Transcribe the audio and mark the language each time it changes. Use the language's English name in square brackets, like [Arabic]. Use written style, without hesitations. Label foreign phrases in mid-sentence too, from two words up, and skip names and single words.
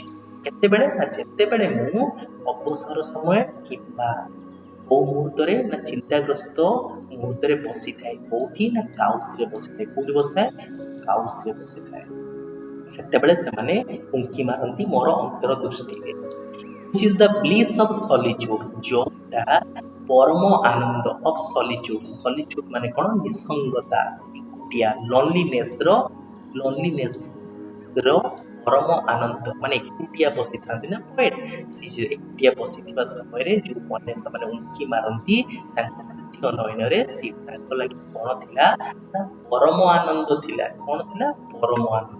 [Odia] କେତେବେଳେ ନା, ଯେତେବେଳେ ମୁଁ ଅବସର ସମୟ କିମ୍ବା କୋଉ ମୁହୂର୍ତ୍ତରେ ନା, ଚିନ୍ତାଗ୍ରସ୍ତ ମୁହୂର୍ତ୍ତରେ ବସିଥାଏ। କୋଉଠି ନା, କାଉଚରେ ବସିଥାଏ। କୋଉଠି ବସିଥାଏ, କାଉଚରେ ବସିଥାଏ। ସେତେବେଳେ ସେମାନେ ଉଙ୍କି ମାରନ୍ତି ମୋର ଅନ୍ତର୍ଦୃଷ୍ଟିରେ। [English] which is the bliss of solitude, [Odia] ଯୋଉଟା ପରମ ଆନନ୍ଦ [English] of solitude। [Odia] solitude ମାନେ କ'ଣ, ନିସଙ୍ଗତା, ଏକୁଟିଆ, loneliness ର ପରମ ଆନନ୍ଦ ମାନେ ଏକୁଟିଆ ବସିଥାନ୍ତି ନା ପୋଏଟ, ସେ ଯେ ଏକୁଟିଆ ବସିଥିବା ସମୟରେ ଯୋଉମାନେ ସେମାନେ ଉଙ୍କି ମାରନ୍ତି ତାଙ୍କ ତୃତୀୟ ନୟନରେ ସେ ତାଙ୍କ ଲାଗି କଣ ଥିଲା ନା ପରମ ଆନନ୍ଦ ଥିଲା। କଣ ଥିଲା? ପରମ ଆନନ୍ଦ।